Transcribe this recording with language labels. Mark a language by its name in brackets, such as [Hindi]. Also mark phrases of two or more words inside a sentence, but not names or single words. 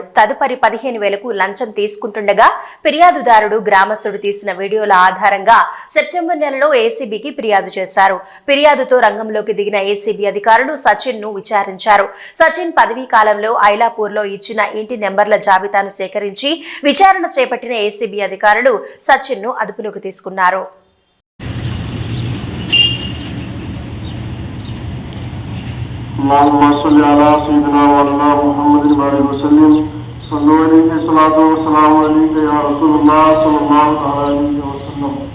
[Telugu] తదుపరి 15,000కు లంచం తీసుకుంటుండగా ఫిర్యాదుదారుడు గ్రామస్తుడు తీసిన వీడియోల ఆధారంగా సెప్టెంబర్ నెలలో ఏసీబీకి ఫిర్యాదు చేశారు. ఫిర్యాదుతో రంగంలోకి దిగిన ఏసీబీ అధికారులు సచిన్ ను విచారించారు. సచిన్ పదవీ కాలంలో ఐలాపూర్ లో ఇచ్చిన ఇంటి నెంబర్ల జాబితాను సేకరించి విచారణ చేపట్టిన ఏసీబీ అధికారులు సచిన్ ను అదుపులోకి తీసుకున్నారు. [Arabic] اللهم صل على سيدنا مولانا محمد وسلم صلوا عليه الصلاة والسلام عليك يا رسول الله صلى الله عليه وسلم.